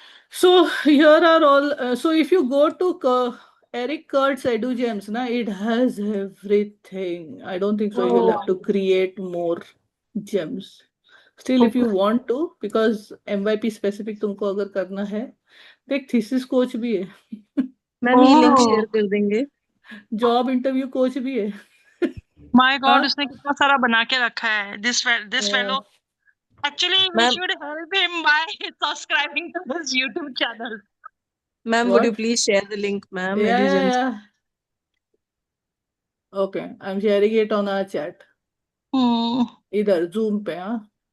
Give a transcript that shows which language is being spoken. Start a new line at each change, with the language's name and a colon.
English: So here are all, so if you go to Eric Kurt's EduGems, it has everything. I don't think so you'll have to create more gems. Still, if you want to, because MYP specific
Hindi: तुमको अगर करना है, देख
English: thesis coach
Hindi: भी है. Ma'am ये link share कर देंगे.
English: Job interview coach
Hindi: भी है.
English: My God,
Hindi: उसने कितना सारा बना के रखा है.
English: This fellow. Actually, we Ma'am. should help him by subscribing to his YouTube channel. Ma'am, would you please share the link, ma'am? Yeah. Okay, I'm sharing it on our chat. Either Zoom
Hindi: पे, हाँ.